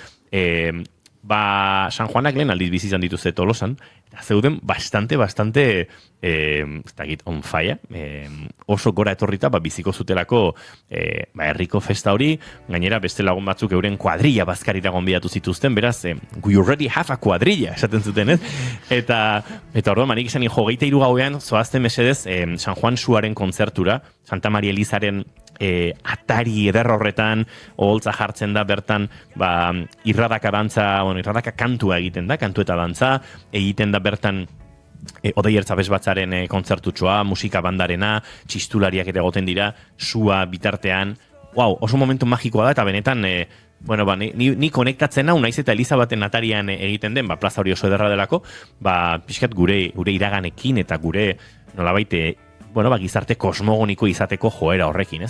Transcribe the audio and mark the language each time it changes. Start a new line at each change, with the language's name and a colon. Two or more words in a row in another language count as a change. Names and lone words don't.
Basque: San Juanak lehen aldiz bizi izan dituzte Tolosan, eta zeuden bastante
English: on fire,
Basque: oso gora etorrita biziko zutelako herriko festa hori, gainera beste lagun batzuk euren kuadrilla bazkarira gonbidatu zituzten, beraz,
English: we already have a kuadrilla,
Basque: esaten zuten, ez? Eta orduan, manik izan 23 gauean, zoazten mesedez, San Juan Suaren kontzertura, Santa Maria Elizaren atari eder horretan, oholtza jartzen da bertan, irradaka dantza, irradaka kantua egiten da, kantu eta dantza, egiten da bertan Odei Ertzabez batzaren kontzertutxoa, musika bandarena, txistulariak ere egoten dira, sua bitartean, oso momentu magikoa da, eta benetan, ni konektatzen hau, naiz eta Elizabaten atarian egiten den, plaza hori oso ederra delako, pixkat gure iraganekin eta gure nolabait, gizarte kosmogoniko izateko joera horrekin, ez?